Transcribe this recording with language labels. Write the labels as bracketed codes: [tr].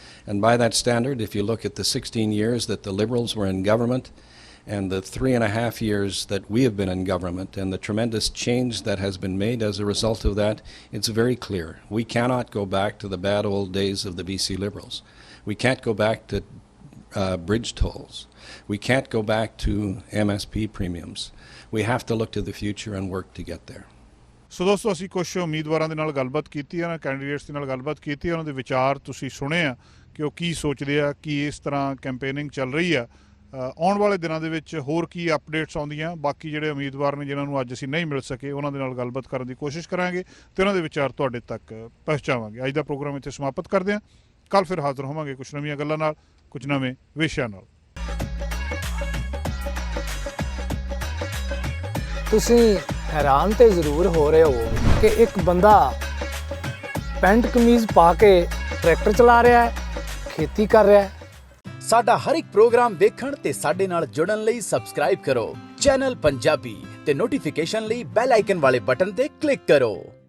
[en] And by that standard, if you look at the 16 years that the Liberals were in government and the 3.5 years that we have been in government and the tremendous change that has been made as a result of that, it's very clear. We cannot go back to the bad old days of the BC Liberals. We can't go back to bridge tolls. We can't go back to MSP premiums. We have to look to the future and work to get there. [pa] ਸੋ ਦੋਸਤੋ ਅਸੀਂ ਕੁਝ ਉਮੀਦਵਾਰਾਂ ਦੇ ਨਾਲ ਗੱਲਬਾਤ ਕੀਤੀ ਹੈ ਨਾ, ਕੈਂਡੀਡੇਟਸ ਦੇ ਨਾਲ ਗੱਲਬਾਤ ਕੀਤੀ ਹੈ, ਉਹਨਾਂ ਦੇ ਵਿਚਾਰ ਤੁਸੀਂ ਸੁਣੇ ਆ ਕਿ ਉਹ ਕੀ ਸੋਚਦੇ ਆ, ਕੀ ਇਸ ਤਰ੍ਹਾਂ ਕੈਂਪੇਨਿੰਗ ਚੱਲ ਰਹੀ ਆ। ਆਉਣ ਵਾਲੇ ਦਿਨਾਂ ਦੇ ਵਿੱਚ ਹੋਰ ਕੀ ਅਪਡੇਟਸ ਆਉਂਦੀਆਂ, ਬਾਕੀ ਜਿਹੜੇ ਉਮੀਦਵਾਰ ਨੇ ਜਿਨ੍ਹਾਂ ਨੂੰ ਅੱਜ ਅਸੀਂ ਨਹੀਂ ਮਿਲ ਸਕੇ ਉਹਨਾਂ ਦੇ ਨਾਲ ਗੱਲਬਾਤ ਕਰਨ ਦੀ ਕੋਸ਼ਿਸ਼ ਕਰਾਂਗੇ ਤੇ ਉਹਨਾਂ ਦੇ ਵਿਚਾਰ ਤੁਹਾਡੇ ਤੱਕ ਪਹੁੰਚਾਵਾਂਗੇ। ਅੱਜ ਦਾ ਪ੍ਰੋਗਰਾਮ ਇੱਥੇ ਸਮਾਪਤ ਕਰਦੇ ਹਾਂ। ਕੱਲ੍ਹ ਫਿਰ ਹਾਜ਼ਰ ਹੋਵਾਂਗੇ ਕੁਝ ਨਵੀਆਂ ਗੱਲਾਂ ਨਾਲ, ਕੁਝ ਨਵੇਂ ਵਿਸ਼ਿਆਂ ਨਾਲ। [hi] ਤੁਸੀਂ हैरान तो ज़रूर हो रहे हो कि एक बंदा पैंट कमीज़ पा के ट्रैक्टर चला रहा है, खेती कर रहा है। [pa] ਸਾਡਾ ਹਰ ਇੱਕ ਪ੍ਰੋਗਰਾਮ ਵੇਖਣ ਤੇ ਸਾਡੇ ਨਾਲ ਜੁੜਨ ਲਈ ਸਬਸਕ੍ਰਾਈਬ ਕਰੋ ਚੈਨਲ ਪੰਜਾਬੀ ਤੇ ਨੋਟੀਫਿਕੇਸ਼ਨ ਲਈ ਬੈਲ ਆਈਕਨ ਵਾਲੇ ਬਟਨ ਤੇ ਕਲਿੱਕ ਕਰੋ।